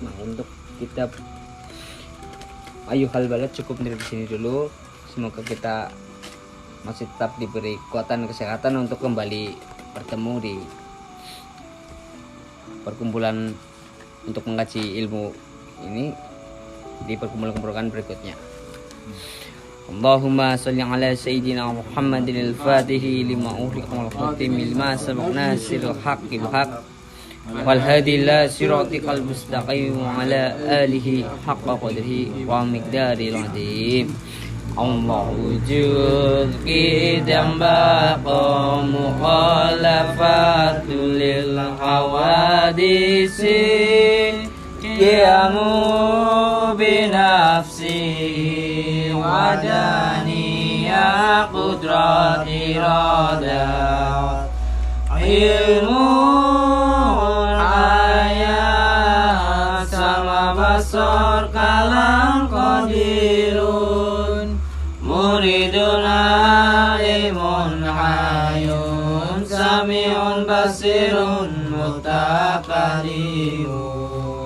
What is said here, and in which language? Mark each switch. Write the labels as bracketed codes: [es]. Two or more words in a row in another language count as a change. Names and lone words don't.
[id] Nah, untuk kitab Ayyuhal Balad cukup dari sini dulu. Semoga kita masih tetap diberi kekuatan dan kesehatan untuk kembali bertemu di perkumpulan untuk mengkaji ilmu ini di perkumpulan berikutnya. [ar] اللهم صل على سيدنا محمد الفاتح لما أغلق والخاتم لما سبق ناصر الحق بالحق والهادي إلى صراطك المستقيم وعلى آله حق قدره ومقداره العظيم. الله وجود قدم بقاء مخالفة للحوادث قيام بنفسه وحدانية قدرة إرادة علم حياة سمع بصر كلام قادر مريد عالم حي سميع بصير متكبر.